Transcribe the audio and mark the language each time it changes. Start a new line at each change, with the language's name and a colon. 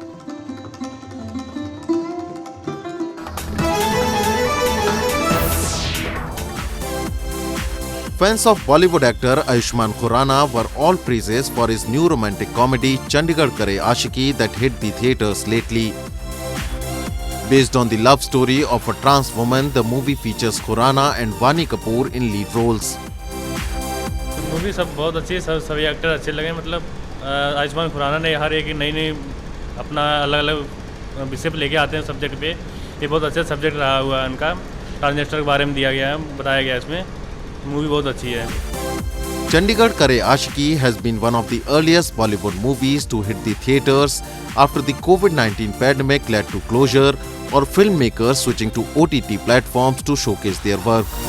English: Fans of Bollywood actor Ayushmann Khurrana were all praises for his new romantic comedy Chandigarh Kare Aashiki that hit the theatres lately. Based on the love story of a trans woman, the movie features Khurrana and Vani Kapoor in lead roles.
Hindi: Movie सब बहुत अच्छी है, सभी actor अच्छे लगे। मतलब आयुष्मान खुराना ने हर एक नई अपना अलग अलग विषय पे लेके आते हैं सब्जेक्ट पे। ये बहुत अच्छा सब्जेक्ट रहा हुआ है उनका, ट्रांसजेंडर के बारे में दिया गया है, बताया गया है इसमें। मूवी बहुत अच्छी है।
English: Chandigarh Kare Aashiki has been one of the earliest Bollywood movies to hit the theatres after the COVID-19 pandemic led to closure or filmmakers switching to OTT platforms to showcase their work.